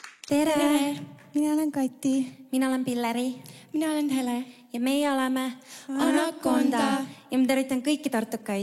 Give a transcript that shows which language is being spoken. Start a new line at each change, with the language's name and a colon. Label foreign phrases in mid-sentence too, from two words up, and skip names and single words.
Estonian: Tere! Minä olen Kaitti. Minä olen Pilleri. Minä olen Hele. Ja meie oleme Anaconda. Ja ma tervitan kõiki tartukaid.